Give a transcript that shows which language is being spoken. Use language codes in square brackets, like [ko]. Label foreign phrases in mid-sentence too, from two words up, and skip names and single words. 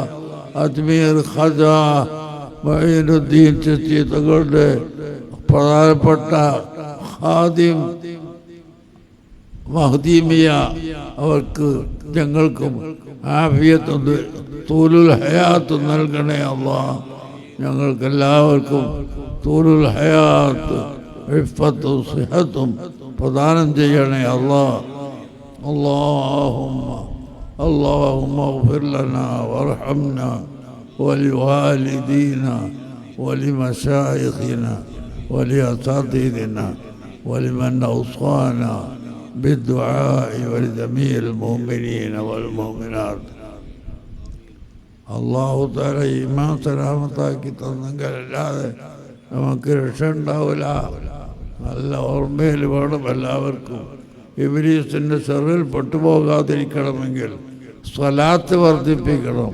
[ml] അജ്മീർ ഖാജ മൊയ്നുദ്ദീൻ ചിശ്തി തങ്ങളുടെ പ്രധാനപ്പെട്ട ഖാദിം മഹ്ദീമിയ അവർക്ക് ഞങ്ങൾക്കും ആഫിയത്തും [ar] طول الحياة [ml] നൽകണേ അല്ലാ. ഞങ്ങൾക്കെല്ലാവർക്കും [ar] طول الحياة [ml] ഇഫ്ഫത്തും സിഹത്തും പ്രദാനം ചെയ്യണേ അല്ലാ. [ar] اللهم اغفر لنا وارحمنا ولوالدينا ولمشايخنا ولأساتذتنا ولمن أوصانا بالدعاء ولجميع المؤمنين والمؤمنات. الله تعالى [ml] ഈമാൻ സലാമത്താക്കി തന്നെങ്കിലല്ലാതെ നമുക്ക് രക്ഷ ഉണ്ടാവില്ല. നല്ല ഓർമ്മയിൽ വേണം എല്ലാവർക്കും. ഇബ്ലീസിൻ്റെ ഷർറിൽ പെട്ടുപോകാതിരിക്കണമെങ്കിൽ സ്വലാത്ത് വർദ്ധിപ്പിക്കണം.